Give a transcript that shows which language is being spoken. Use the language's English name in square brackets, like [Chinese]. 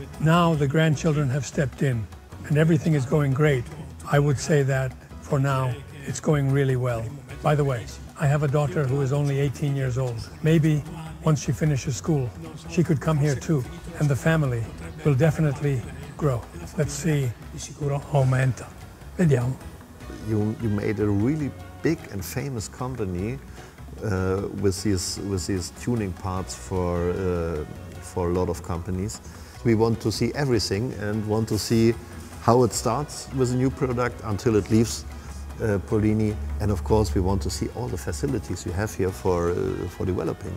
[English] Now the grandchildren have stepped in and everything is going great. I would say that for now it's going really well. By the way, I have a daughter who is only 18 years old. Maybe once she finishes school, she could come here too, and the family will definitely grow. Let's see, [Italian] di sicuro aumenta. Vediamo. [English] You made a really big and famous company with these tuning parts for a lot of companies. We want to see everything and want to see how it starts with a new product until it leaves Polini, and of course we want to see all the facilities you have here for developing.